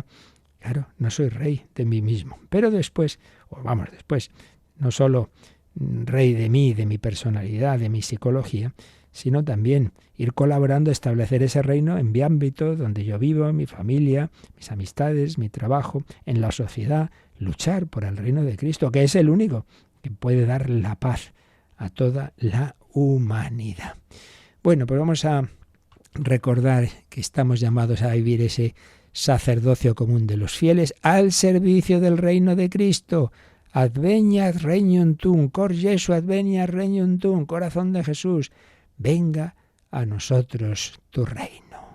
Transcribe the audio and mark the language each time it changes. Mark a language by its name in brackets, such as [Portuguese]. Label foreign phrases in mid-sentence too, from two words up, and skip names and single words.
[Spanish] Claro, no soy rey de mí mismo. Pero después, no solo rey de mí, de mi personalidad, de mi psicología, sino también ir colaborando a establecer ese reino en mi ámbito, donde yo vivo, mi familia, mis amistades, mi trabajo, en la sociedad, luchar por el reino de Cristo, que es el único que puede dar la paz a toda la humanidad. Bueno, pues vamos a recordar que estamos llamados a vivir ese sacerdocio común de los fieles al servicio del reino de Cristo. [Latin] Adveniat regnum tuum, cor Jesu adveniat regnum tuum, [Spanish] corazón de Jesús, venga a nosotros tu reino.